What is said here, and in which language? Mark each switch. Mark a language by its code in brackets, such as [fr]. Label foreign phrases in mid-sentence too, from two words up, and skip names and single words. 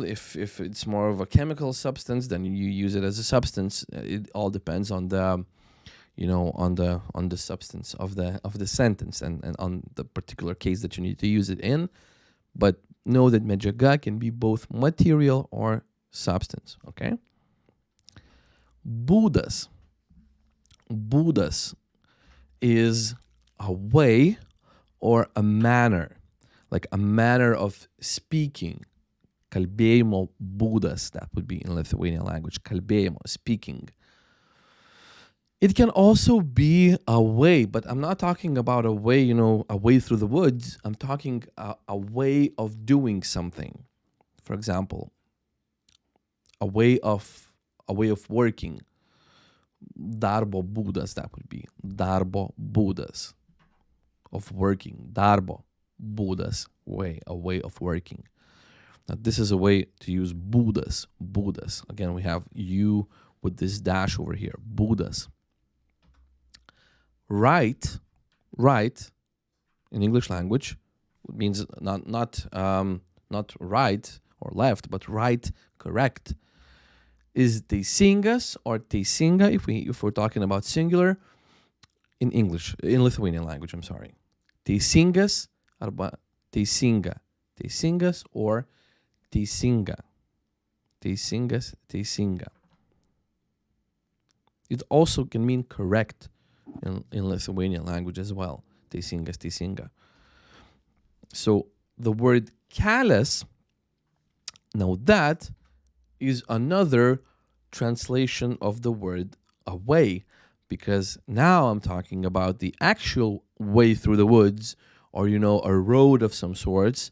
[en] If it's more of a chemical substance, then you use it as a substance. It all depends on the on the substance of the sentence and on the particular case that you need to use it in. But know that medžiaga can be both material or substance, okay? Būdas. Būdas is a way or a manner, like a manner of speaking. [lt] Kalbėjimo būdas, [en] that would be in Lithuanian language. Kalbėjimo, speaking. It can also be a way, but I'm not talking about a way, a way through the woods. I'm talking a way of doing something. For example, a way of working. [lt] Darbo būdas, [en] that would be. [lt] Darbo būdas. [en] Of working. [lt] Darbo būdas, [en] way, a way of working. Now, this is a way to use būdas. Būdas. Again, we have you with this dash over here. Būdas. Right in English language means not right or left, but right, correct. Is teisingas or teisinga if we're talking about singular in English, in Lithuanian language, I'm sorry. [lt] Teisingas arba teisinga. Teisingas or teisinga. Teisingas, teisinga. [en] It also can mean correct in Lithuanian language as well. [lt] Teisingas, teisinga. [en] So the word kelias, now that is another translation of the word away, because now I'm talking about the actual way through the woods or, a road of some sorts.